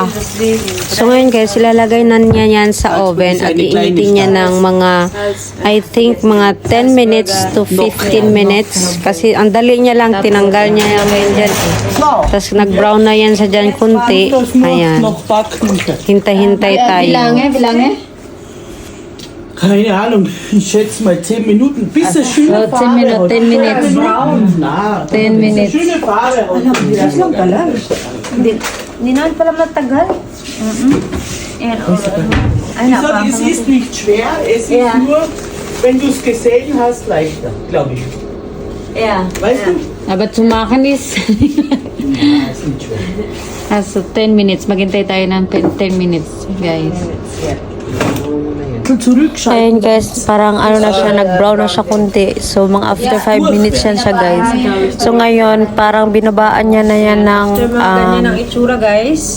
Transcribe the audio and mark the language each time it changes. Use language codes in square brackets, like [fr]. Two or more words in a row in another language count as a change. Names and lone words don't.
[tl] So ngayon guys, ilalagay na niya yan sa oven at iinitin niya ng mga, [en] I think, [tl] mga [en] 10 minutes to 15 minutes. [tl] Kasi ang dali niya lang, tinanggal niya yan ngayon dyan. Tapos nag-brown na yan sa dyan kunti. Ayan. Hintay-hintay tayo. [de] Wie lange? Keine Ahnung, ich schätze mal 10 Minuten, bis es schöne Farbe hat. [en] 10 minutes. [de] Braun, na. [en] 10 minutes. [de] Schöne Farbe hat. [tl] Hindi naman pala matagal. [de] Ich sag, es ist nicht schwer, es ist nur, wenn du es gesehen hast, leichter, glaube ich. Weißt du? Aber zu machen ist Ja, ist nicht schwer. [en] also 10 minutes. [tl] Maghintay tayo ng 10 minutes, guys. Ayan guys, parang ano na siya, nag-brown na siya kunti. So, mga [en] after 5 minutes [tl] yan siya guys. So, ngayon, parang binabaan niya na yan ng ganyan ang itsura guys.